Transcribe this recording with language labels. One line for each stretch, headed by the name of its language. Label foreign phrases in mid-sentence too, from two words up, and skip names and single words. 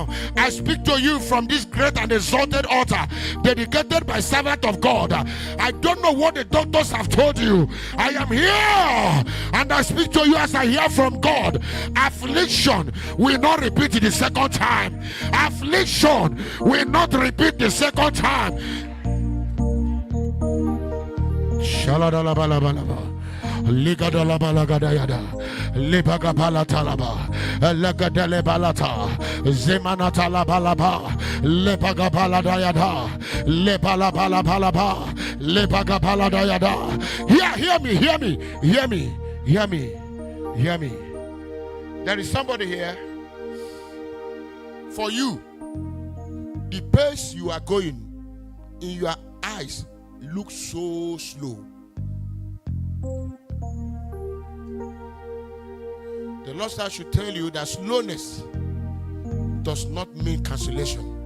English: I speak to you from this great and exalted altar dedicated by servant of God. I don't know what the doctors have told you. I am here, and I speak to you as I hear from God. Affliction will not repeat it the second time. Affliction will not repeat the second time. Shaladalabalaba. Ligadala balagadayada, Libagapala talaba, Lagadele balata, Zemanata la balaba, Lepagapala dayada, Lepala balaba, Lepagapala dayada. Hear me. There is somebody here. For you, the pace you are going in your eyes looks so slow. The Lord said I should tell you that slowness does not mean cancellation.